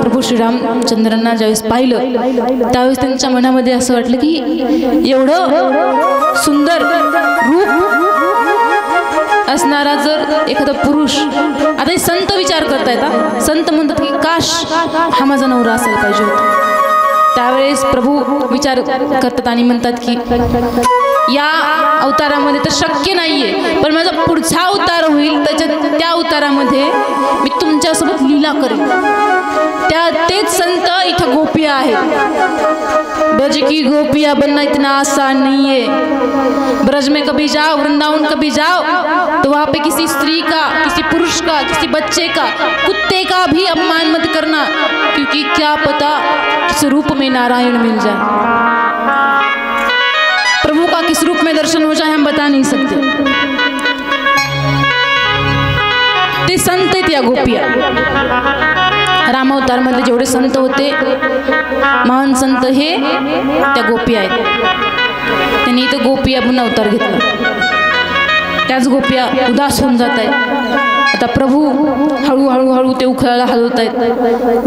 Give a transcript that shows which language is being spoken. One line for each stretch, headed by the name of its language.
Marathi: प्रभू श्रीरामचंद्रांना ज्यावेळेस पाहिलं त्यावेळेस त्यांच्या मनामध्ये असं वाटलं की एवढं सुंदर रूप असणारा जर एखादा पुरुष, आता हे संत विचार करतायत, संत म्हणतात की काश हा माझा नवरा असायला पाहिजे होता. त्यावेळेस प्रभू विचार करतात आणि म्हणतात की या अवतारामध्ये तर शक्य नाहीये, पण माझा पुढचा अवतार होईल त्या अवतारामध्ये मी तुमच्यासोबत लीला करेन. तेच संत इथं गोपिया आहेत.
Hindi: ब्रज की गोपिया बनना इतना आसान नहीं है. ब्रज में कभी जाओ, वृंदावन कभी जाओ, तो वहाँ पे किसी स्त्री का, किसी पुरुष का, किसी बच्चे का, कुत्ते का भी अपमान मत करना, क्योंकि क्या पता किस रूप में नारायण मिल जाए. प्रभु का किस रूप में दर्शन हो जाए हम बता नहीं सकते.
Marathi: ते संत आहेत या गोपिया. रामावतार मध्ये जेवढे संत होते, महान संत हे त्या गोपिया आहेत. त्यांनी इथं गोपिया म्हणून अवतार घेतला. त्याच गोपिया उदास होऊन जात आहेत. आता प्रभू हळूहळू हळू ते उखळाला हलवत आहेत.